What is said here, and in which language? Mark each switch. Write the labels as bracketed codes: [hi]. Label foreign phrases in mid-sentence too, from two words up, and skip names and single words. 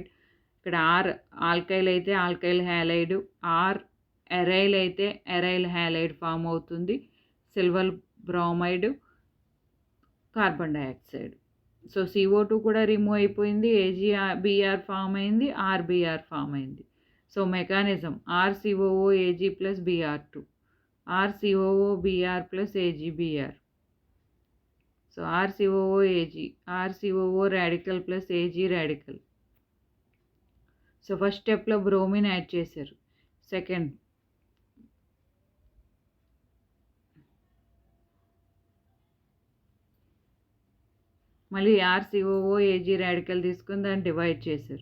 [te] ఇక్కడ R ఆల్కైల్ అయితే [en] alkyl halide, [te] R అరైల్ అయితే [en] aryl halide form [te] అవుతుంది, [en] silver bromide, carbon dioxide. [te] సో CO2 కూడా రిమూవ్ అయిపోయింది, AgBr ఫామ్ అయింది, RBr ఫామ్ అయింది. [en] so mechanism [te] RCOOAg ప్లస్ Br2, RCOOBr plus AgBr. [en] So RCOOAg, RCOO radical plus Ag radical. so first [te] స్టెప్లో [en] bromine add [te] చేశారు. సెకండ్ మళ్ళీ RCOOAg రాడికల్ తీసుకుని దాన్ని డివైడ్ చేశారు.